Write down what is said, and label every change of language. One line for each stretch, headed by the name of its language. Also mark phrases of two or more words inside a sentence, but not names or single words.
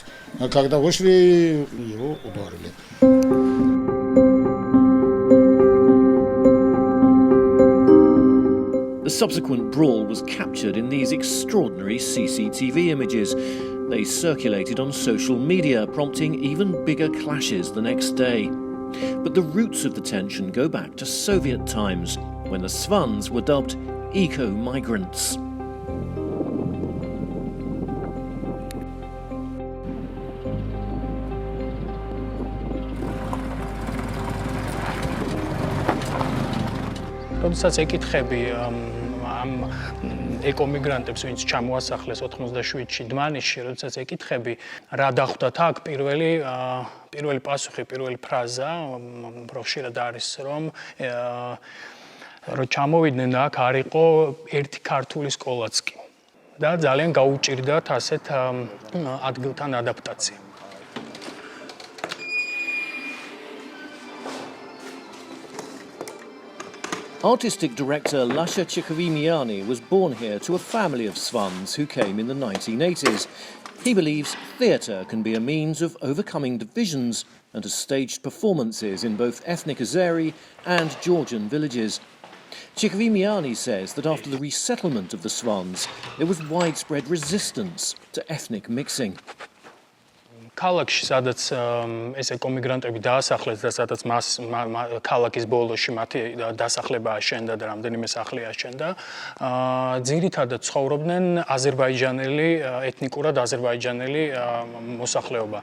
Russian: А когда вышли, его ударили.
English: The subsequent brawl was captured in these extraordinary CCTV images. They circulated on social media, prompting even bigger clashes the next day. But the roots of the tension go back to Soviet times, when the Svans were dubbed Eco-Migrants.
Georgian: როდესაც ეკითხები ამ ეკომიგრანტებს, ვინც ჩამოასახლეს 97-ში დმანისში, როდესაც ეკითხები, რა დახვდათ აქ, პირველი პასუხი, პირველი ფრაზა, ხშირად არის, რომ ჩამოვიდნენ აქ არ იყო ერთი ქართული სკოლაც კი და ძალიან გაუჭირდათ ასეთ ადგილთან ადაპტაცია.
English: Artistic director Lasha Chikvimiani was born here to a family of Svans who came in the 1980s. He believes theatre can be a means of overcoming divisions and has staged performances in both ethnic Azeri and Georgian villages. Chikvimiani says that after the resettlement of the Svans, there was widespread resistance to ethnic mixing.
Georgian: ქალაქში, სადაც ეს ეკომიგრანტები დაასახლეს და სადაც ქალაქის ბოლოში მათი დასახლება აშენდა და რამდენიმე სახლი აშენდა, ძირითადად ცხოვრობდნენ აზერბაიჯანელი, ეთნიკურად აზერბაიჯანელი მოსახლეობა.